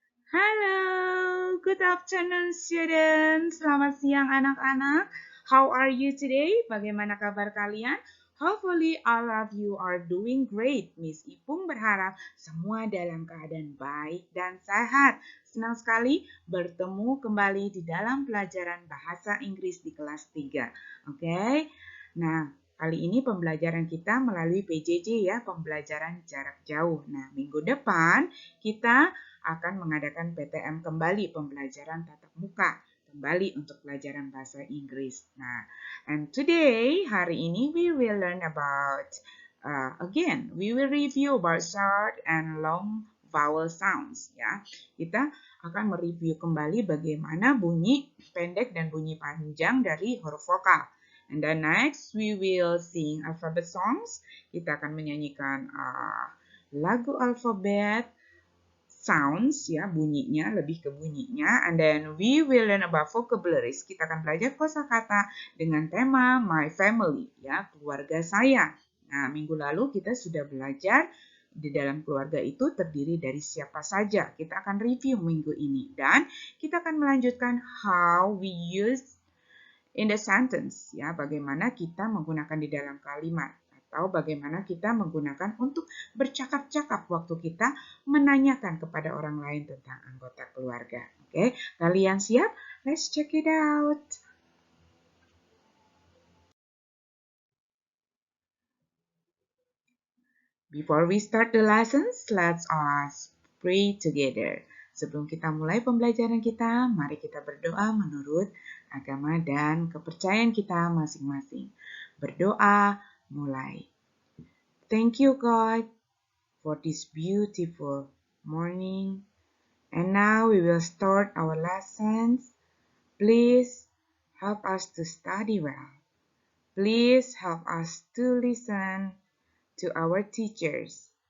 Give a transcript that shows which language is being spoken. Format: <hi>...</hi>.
<en>Halo, good afternoon students.</en> <id>Selamat siang anak-anak.</id> <en>How are you today?</en> <id>Bagaimana kabar kalian?</id> <en>Hopefully all of you are doing great.</en> <id>Miss Ipung berharap semua dalam keadaan baik dan sehat. Senang sekali bertemu kembali di dalam pelajaran bahasa Inggris di kelas 3. Oke? Nah, kali ini pembelajaran kita melalui PJJ ya, pembelajaran jarak jauh. Nah, minggu depan kita akan mengadakan PTM kembali, pembelajaran tatap muka kembali untuk pelajaran bahasa Inggris.</id> <en>Nah, and today,</en> <id>hari ini</id> <en>we will learn about, again, we will review about short and long vowel sounds.</en> <id>Ya, kita akan mereview kembali bagaimana bunyi pendek dan bunyi panjang dari huruf vokal.</id> <en>And then next, we will sing alphabet songs.</en> <id>Kita akan menyanyikan lagu alfabet, sounds ya, bunyinya, lebih ke bunyinya.</id> <en>And then we will learn about vocabularies.</en> <id>Kita akan belajar kosakata dengan tema</id> <en>my family</en> <id>ya, keluarga saya. Nah, minggu lalu kita sudah belajar di dalam keluarga itu terdiri dari siapa saja. Kita akan review minggu ini dan kita akan melanjutkan</id> <en>how we use in the sentence</en> <id>ya, bagaimana kita menggunakan di dalam kalimat atau bagaimana kita menggunakan untuk bercakap-cakap waktu kita menanyakan kepada orang lain tentang anggota keluarga. Oke, kalian siap?</id> <en>Let's check it out. Before we start the lessons, let's us pray together.</en> <id>Sebelum kita mulai pembelajaran kita, mari kita berdoa menurut agama dan kepercayaan kita masing-masing. Berdoa mulai.</id> <en>Thank you, God, for this beautiful morning. And now we will start our lessons. Please help us to study well. Please help us to listen to our teachers.</en>